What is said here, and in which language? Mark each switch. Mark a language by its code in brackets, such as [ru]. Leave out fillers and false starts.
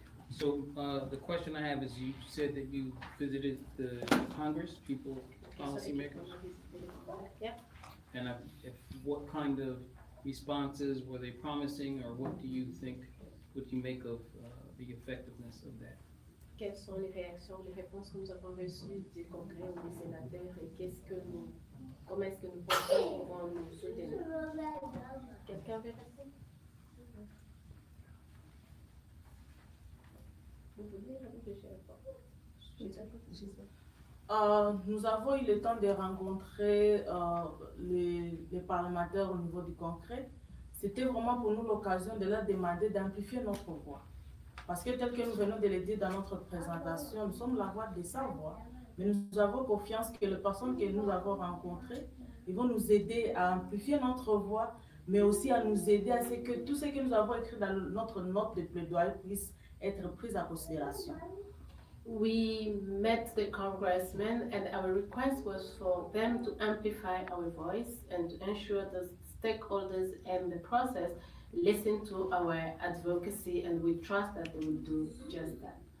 [en] So the question I have is, you said that you visited the Congress, policymakers? Yeah. And what kind of responses? Were they promising, or what do you think, what do you make of the effectiveness of that? [fr] Quelles sont les réactions, les réponses que nous avons reçues du Congrès ou des sénateurs et comment est-ce que nous pouvons nous soutenir? Quelqu'un veut répondre? Vous voulez Nous avons eu le temps de rencontrer les parlementaires au niveau du Congrès. C'était vraiment pour nous l'occasion de leur demander d'amplifier notre voix. Parce que tel que nous venons de le dire dans notre présentation, nous sommes la voix de sa voix. Mais nous avons confiance que les personnes que nous avons rencontrées, ils vont nous aider à amplifier notre voix, mais aussi à nous aider à ce que tout ce que nous avons écrit dans notre note de plaidoyer puisse être pris en considération. [en] We met the congressmen and our request was for them to amplify our voice and to ensure the stakeholders and the process listen to our advocacy, and we trust that they will do just that.